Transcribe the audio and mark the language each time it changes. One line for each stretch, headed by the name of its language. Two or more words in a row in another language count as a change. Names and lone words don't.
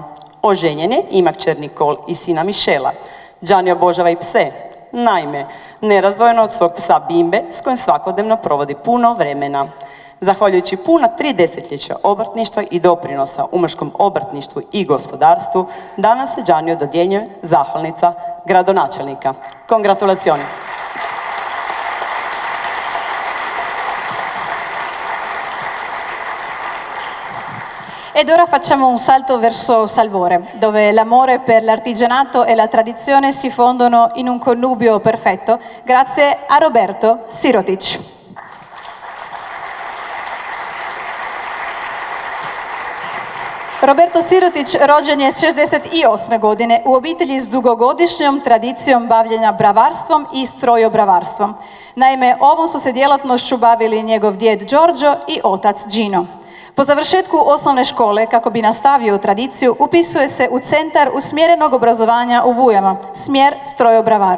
Croatian: Oženjen je, ima kćer Nicole i sina Michela. Gianni obožava i pse, naime nerazdvojeno od svog psa Bimbe s kojim svakodnevno provodi puno vremena. Zahvaljujući puna 3 desetljeća obrtništva i doprinosa umaškom obrtništvu i gospodarstvu, danas se Gianniju dodjeljuje zahvalnica gradonačelnika.
Italian: Congratulazioni! Ed ora facciamo un salto verso Salvore, dove l'amore per l'artigianato e la tradizione si fondono in un connubio perfetto, grazie a Roberto Sirotić.
Croatian: Roberto Sirotić rođen je 68. godine u obitelji s dugogodišnjom tradicijom bavljenja bravarstvom i strojobravarstvom. Naime, ovom su se djelatnošću bavili njegov djed Giorgio i otac Gino. Po završetku osnovne škole, kako bi nastavio tradiciju, upisuje se u Centar usmjerenog obrazovanja u Bujama, smjer strojobravar.